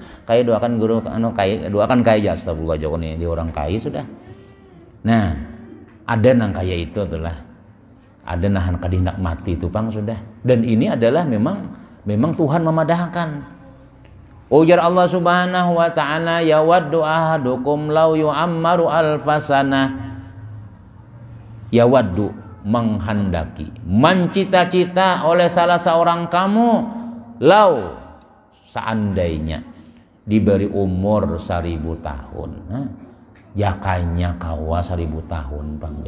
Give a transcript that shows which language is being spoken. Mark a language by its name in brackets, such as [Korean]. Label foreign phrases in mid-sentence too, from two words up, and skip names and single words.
[Banjar] Kaya doakan guru doakan kaya astagfirullah joko nih dia orang kaya sudah. Nah, ada nang kaya itu itulah. Ada nahan kadindak mati itu pang sudah. Dan ini adalah memang Tuhan memadahkan. [Arabic] Ujar الله سبحانه وتعالى يود أحدكم لو يعمر ألف سنة. [Banjar] Yawaddu menghendaki, mencita-cita oleh salah seorang kamu, lau seandainya diberi umur 1000 tahun. Jakanya kawa 1000 tahun bang ya.